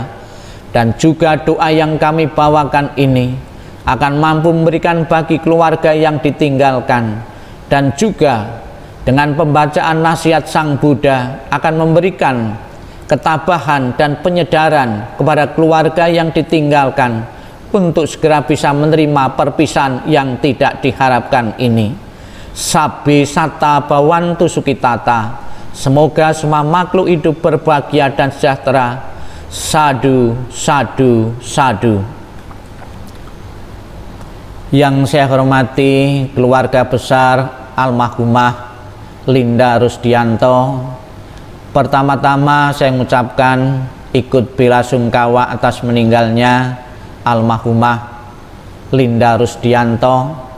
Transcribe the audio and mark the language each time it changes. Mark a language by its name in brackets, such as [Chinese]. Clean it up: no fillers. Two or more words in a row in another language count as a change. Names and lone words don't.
[Indonesian] Dan juga doa yang kami bawakan ini akan mampu memberikan bagi keluarga yang ditinggalkan, dan juga dengan pembacaan nasihat Sang Buddha akan memberikan ketabahan dan penyedaran kepada keluarga yang ditinggalkan untuk segera bisa menerima perpisahan yang tidak diharapkan ini. [Pali] Sabi sata bawantu sukitata, [Indonesian] semoga semua makhluk hidup berbahagia dan sejahtera. [Pali] Sadu, sadu, sadu. [Indonesian] Yang saya hormati keluarga besar almarhumah Linda Rusdianto, pertama-tama saya mengucapkan ikut belasungkawa atas meninggalnya almarhumah Linda Rusdianto.